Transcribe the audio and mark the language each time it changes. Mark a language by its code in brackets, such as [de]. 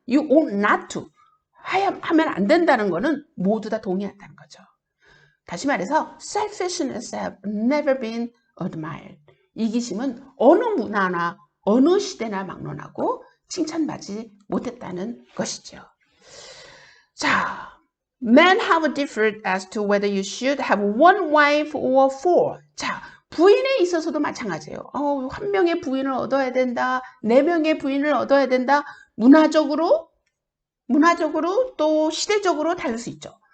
[en] You ought not to [ko] 하면 안 된다는 거는 모두 다 동의한다는 거죠. 다시 말해서 [en] selfishness have never been admired. [ko] 이기심은 어느 문화나 어느 시대나 막론하고 칭찬받지 못했다는 것이죠. [en] 자, men have differed as to whether you should have one wife or four. [ko] 자, 부인에 있어서도 마찬가지예요. 한 명의 부인을 얻어야 된다. 4명의 부인을 얻어야 된다. 문화적으로 또 시대적으로 다를 수 있죠.